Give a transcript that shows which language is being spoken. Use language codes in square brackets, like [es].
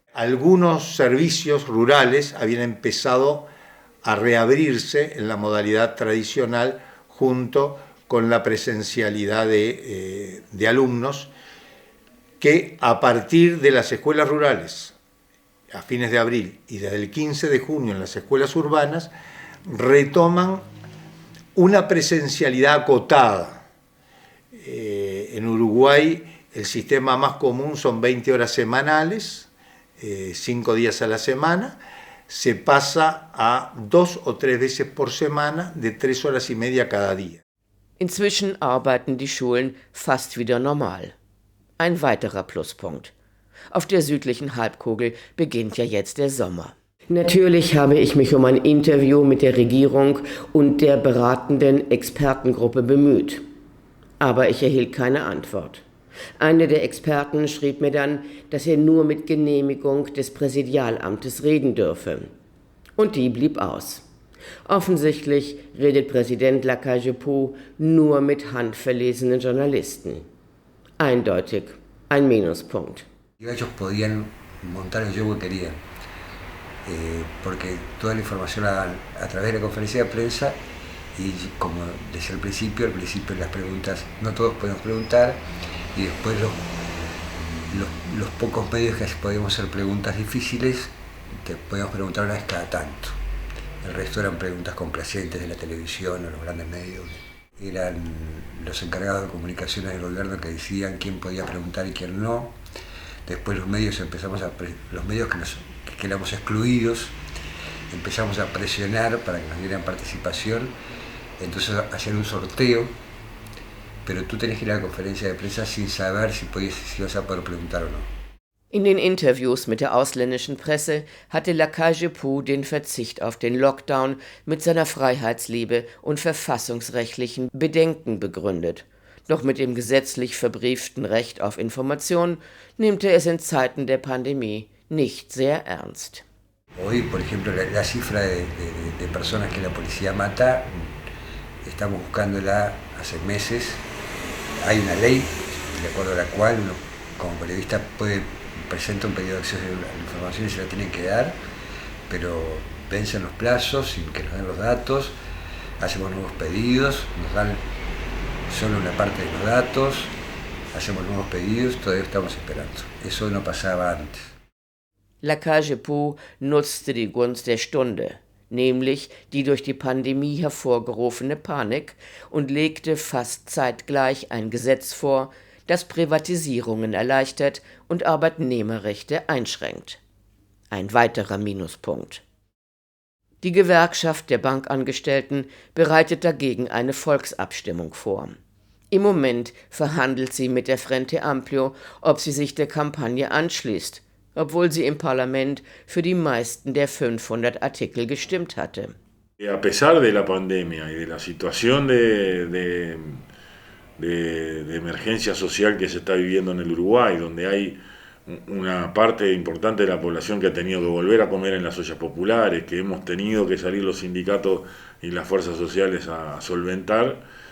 [es] Algunos servicios rurales habían empezado a reabrirse en la modalidad tradicional junto con la presencialidad de alumnos que a partir de las escuelas rurales a fines de abril y desde el 15 de junio en las escuelas urbanas retoman una presencialidad acotada. En Uruguay el sistema más común son 20 horas semanales, 5 días a la semana. Se pasa a 2 o 3 veces por semana de 3 horas y media cada día. [de] Inzwischen arbeiten die Schulen fast wieder normal. Ein weiterer Pluspunkt. Auf der südlichen Halbkugel beginnt ja jetzt der Sommer. Natürlich habe ich mich um ein Interview mit der Regierung und der beratenden Expertengruppe bemüht. Aber ich erhielt keine Antwort. Einer der Experten schrieb mir dann, dass er nur mit Genehmigung des Präsidialamtes reden dürfe. Und die blieb aus. Offensichtlich redet Präsident Lacalle-Pou nur mit handverlesenen Journalisten. Eindeutig ein Minuspunkt. [es] Ellos podían montar el show que querían, porque toda la información a través de la conferencia de prensa, y como desde el principio las preguntas, no todos podemos preguntar, y después los pocos medios que podíamos hacer preguntas difíciles, te podíamos preguntar una vez cada tanto. El resto eran preguntas complacientes de la televisión o los grandes medios. Eran los encargados de comunicaciones del gobierno que decían quién podía preguntar y quién no. Después los medios que éramos excluidos, empezamos a presionar para que nos dieran participación. Entonces hacían un sorteo, pero tú tenías que ir a la conferencia de prensa sin saber si ibas a poder preguntar o no. [de] In den Interviews mit der ausländischen Presse hatte Lacalle-Pou den Verzicht auf den Lockdown mit seiner Freiheitsliebe und verfassungsrechtlichen Bedenken begründet. Doch mit dem gesetzlich verbrieften Recht auf Information nimmt er es in Zeiten der Pandemie nicht sehr ernst. [es] Hoy, por ejemplo, la cifra de personas que la policía mata, estamos buscándola hace meses. Hay una ley, de acuerdo a la cual uno como periodista presenta un pedido de acceso a la información y se la tienen que dar, pero vencen los plazos sin que nos den los datos, hacemos nuevos pedidos, nos dan solo una parte de los datos, hacemos nuevos pedidos, todavía estamos esperando. Eso no pasaba antes. [de] Lacalle-Pou nutzte die Gunst der Stunde, nämlich die durch die Pandemie hervorgerufene Panik, und legte fast zeitgleich ein Gesetz vor, das Privatisierungen erleichtert und Arbeitnehmerrechte einschränkt. Ein weiterer Minuspunkt. Die Gewerkschaft der Bankangestellten bereitet dagegen eine Volksabstimmung vor. Im Moment verhandelt sie mit der Frente Amplio, ob sie sich der Kampagne anschließt, obwohl sie im Parlament für die meisten der 500 Artikel gestimmt hatte. [es] A pesar de la pandemia y de la situación de emergencia social que se está viviendo en el Uruguay, donde hay una parte importante de la población que ha tenido que volver a comer en las ollas populares, que hemos tenido que salir los sindicatos y las fuerzas sociales a solventar,